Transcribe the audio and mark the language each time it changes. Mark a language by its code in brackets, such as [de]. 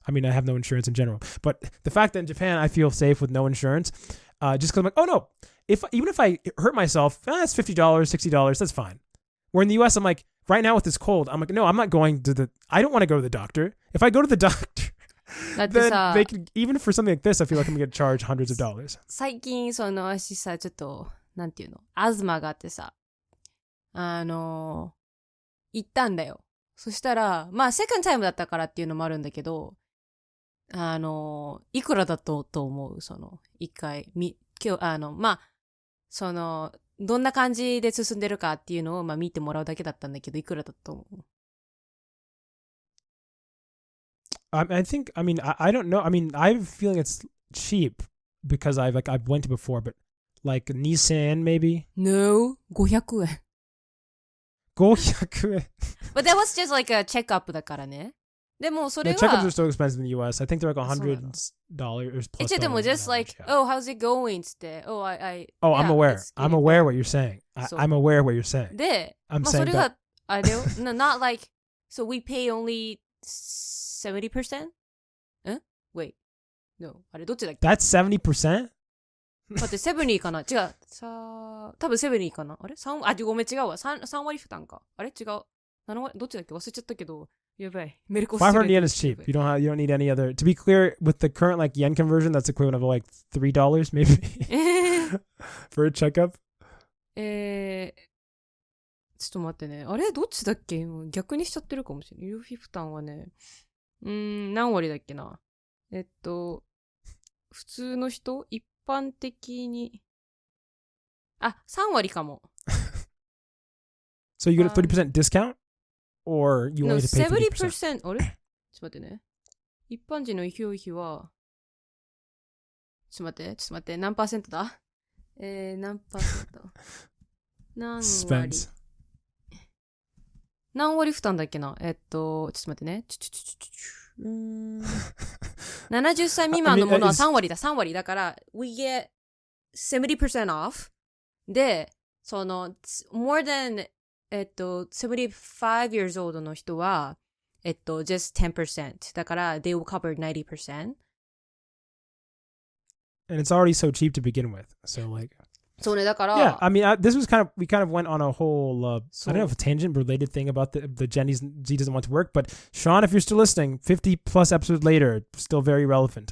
[en] I mean, I have no insurance in general, but the fact that in Japan I feel safe with no insurance, just because I'm like, oh no, even if I hurt myself, that's $50, $60, that's fine. Where in the US, I'm like, right now with this cold, I'm like, no, I'm not going to I don't want to go to the doctor. If I go to the doctor, then they can, even for something like this, I feel like I'm going to get charged hundreds of dollars. [ja] 最近私さちょっとなんていうのアズマがあってさ行ったんだよ。そしたらまあセカンドタイムだったからっていうのもあるんだけどいくらだと思う一回今日まあどんな感じで進んでるかっていうのを見てもらうだけだったんだけどいくらだと思う [en] I don't know. I mean, I have a feeling it's cheap because I've went to before, but like $2,000 maybe? No, 500円。 [ja] 500円 [en] But that was just like a checkup [ja] だからね。でもそれは [en] The checkups are so expensive in the US. I think they're like $100 plus. [ja] でも [en] just like, oh, how's it going? [ja] つって、oh, [en] Oh, I'm aware. I'm aware what you're saying. I'm aware what you're saying. [ja] で、 [en] I'm [ja] そ [en] saying [ja] れ [en] that. [ja] が、あれよ、 [en] not like, so we pay only 70%? Wait. No. [ja] あれ、どっちだっけ [en] That's 70%? [ja] 待って、70かな違う。多分70かなあれごめん、違うわ。3割負担か。あれ違う。 7割、どっちだっけ忘れちゃったけど。やばい。メルコス。 [en] 500 yen is cheap. You don't need any other. To be clear, with the current like yen conversion, that's equivalent of like $3 maybe for a checkup. [ja] ちょっと待ってね。あれどっちだっけ逆にしちゃってるかもしれない。医療費負担はね。何割だっけな。普通の人一般的に。あ、3割かも。 [en] So you get a 30% discount? Or you only have to pay 50%? [ja] 70%? あれちょっと待ってね。一般人の医療費は、ちょっと待って、何パーセントだ何パーセント何割 [en] Spends. [ja] 何割負担だっけなちょっと待ってね。70歳未満のものは3割だ、3割だから、 [en] we get 70% off [ja] で、 [en] more than75 years old [ja] の人は、 [en] just 10%。 [ja] だから、 [en] they will cover 90%. And it's already so cheap to begin with. So like... [ja] そうね、だから... [en] Yeah, I mean, this was we kind of went on a whole, I don't know if a tangent related thing about the Gen Z doesn't want to work, but Sean, if you're still listening, 50 plus episodes later, still very relevant.